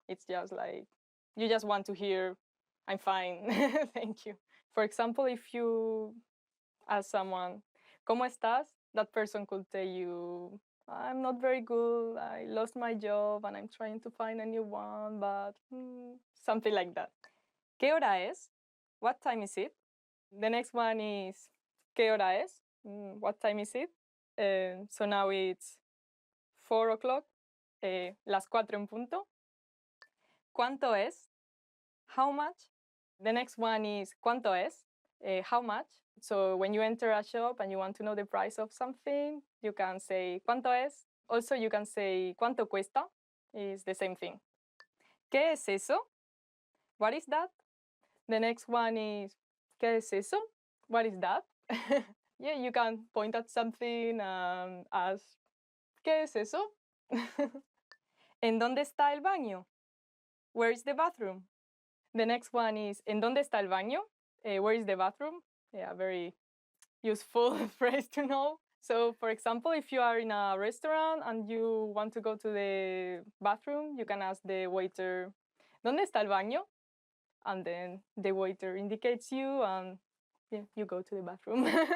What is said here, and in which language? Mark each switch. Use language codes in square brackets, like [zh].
[en] It's just like you just want to hear I'm fine, thank you. For example, if you ask someone [es] ¿cómo estás?, [en] that person could tell you I'm not very good, I lost my job and I'm trying to find a new one, but something like that. [es] ¿Qué hora es? [en] What time is it? The next one is [es] ¿qué hora es? [en] What time is it? So now it's 4 o'clock, [es] las 4 en punto. ¿Cuánto es? [en] How much? The next one is [es] ¿cuánto es? [en] How much? So when you enter a shop and you want to know the price of something, you can say ¿cuánto es? Also, you can say [es] ¿cuánto cuesta? [en] It's the same thing. [es] ¿Qué es eso? [en] What is that? The next one is [es] ¿qué es eso? [en] What is that? Yeah, you can point at something and ask [es] ¿qué es eso? ¿En dónde está el baño? [en] Where is the bathroom? The next one is [es] ¿en dónde está el baño? [en] Where is the bathroom? Yeah, very useful phrase to know. So, for example, if you are in a restaurant and you want to go to the bathroom, you can ask the waiter [es] ¿dónde está el baño? [en] and then the waiter indicates you, and yeah, you go to the bathroom.